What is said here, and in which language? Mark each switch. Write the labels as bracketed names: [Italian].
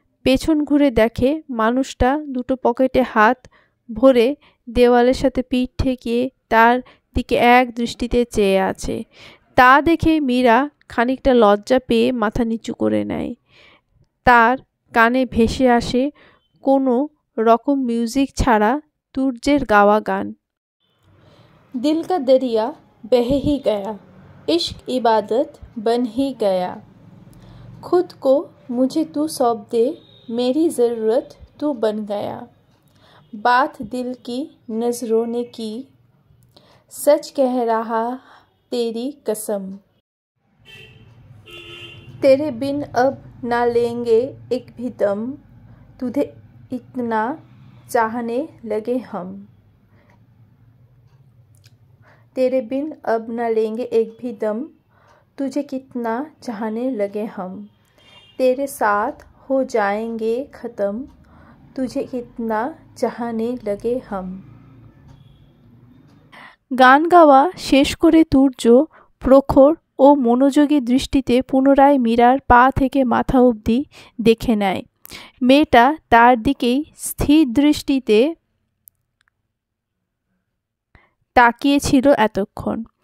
[Bangla] পেছন ঘুরে দেখে মানুষটা দুটো পকেটে হাত ভরে দেওয়ালের সাথে পিঠ ঠেকিয়ে তার দিকে এক দৃষ্টিতে চেয়ে আছে। তা দেখে মীরা খানিকটা লজ্জা পেয়ে মাথা নিচু করে নেয়। তার কানে ভেসে আসে কোনো রকম মিউজিক ছাড়া তুর্যের গাওয়া গান। [Hindi] দিল কা দরিয়া বেহে হি গয়া, इश्क इबादत बन ही गया, खुद को मुझे तू सौंप दे, मेरी ज़रूरत तू बन गया, बात दिल की नज़रों ने की, सच कह रहा तेरी कसम, तेरे बिन अब ना लेंगे एक भी दम, तुझे इतना चाहने लगे हम, तेरे बिन अब न लेंगे एक भी दम, तुझे कितना चाहने लगे हम, तेरे साथ हो जाएंगे ख़त्म, तुझे कितना चाहने लगे हम। [Bangla] গান গাওয়া শেষ করে তুর্য প্রখর ও মনোযোগী দৃষ্টিতে পুনরায় মীরার পা থেকে মাথা অবধি দেখে নেয়। মেয়েটা তার দিকেই স্থির দৃষ্টিতে তাকিয়েছিল এতক্ষণ।